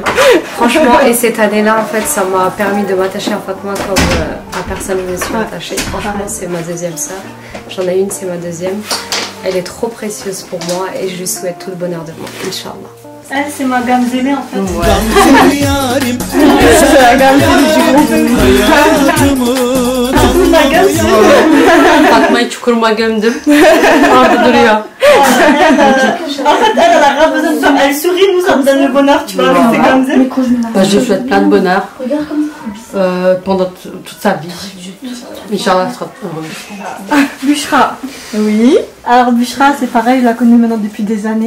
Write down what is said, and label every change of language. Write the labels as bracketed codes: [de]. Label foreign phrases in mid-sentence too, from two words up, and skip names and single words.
[fr] Franchement, et cette année-là en fait, ça m'a permis de m'attacher à Fatma comme à personne je me suis attachée. Franchement, c'est ma deuxième sœur. J'en ai une, c'est ma deuxième. Elle est trop précieuse pour moi et je lui souhaite tout le bonheur de moi, Inch'Allah. Elle, c'est ma gamme zélée en fait. C'est la gamme zélée du groupe. [tr] Fatma'yı çukuruma gömdüm. Orada duruyor. [fr] En fait, elle a grave besoin de ça. Elle sourit, nous, ça me donne le bonheur, tu vois, avec ses gammes zélées. Bah, je lui souhaite plein de bonheur pendant toute sa vie. Inch'Allah, elle sera heureuse. Bushra. Oui. Alors Bushra, c'est pareil, je la connais maintenant depuis des années.